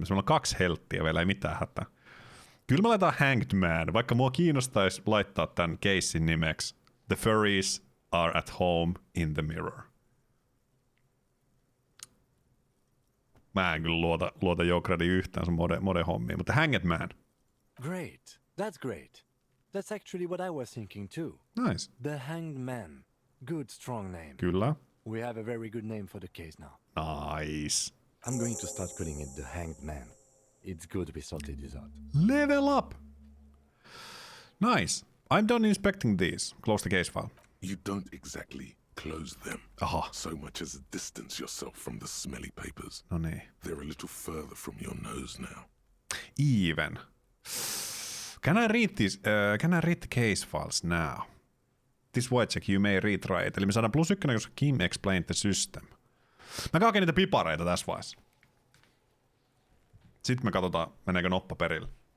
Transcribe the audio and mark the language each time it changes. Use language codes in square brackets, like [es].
[fi] Meillä on 2 helttiä vielä, ei mitään hätää. Kyllä mä laitan Hanged Man, vaikka mua kiinnostaisi laittaa tämän casein nimeksi [en] The furries are at home in the mirror. [fi] Mä en kyllä luota Jokradi yhtään sun mode-hommiin, mutta Hanged Man. [en] Great. That's great. That's actually what I was thinking too. Nice. The Hanged Man. Good, strong name. [fi] Kyllä. [en] We have a very good name for the case now. Nice. I'm going to start calling it the Hanged Man. It's good we sorted this out. Level up. Nice. I'm done inspecting these. Close the case file. You don't exactly close them Aha. so much as distance yourself from the smelly papers. [fi] No niin. [en] They're a little further from your nose now. Even. Can I read the case files now? This white check you may retry it. [fi] Eli me saadaan +1, koska [en] Kim explained the system. [fi] Mä kaken niitä pipareita tässä vaiheessa. Sitten me katsotaan, meneekö noppa perille.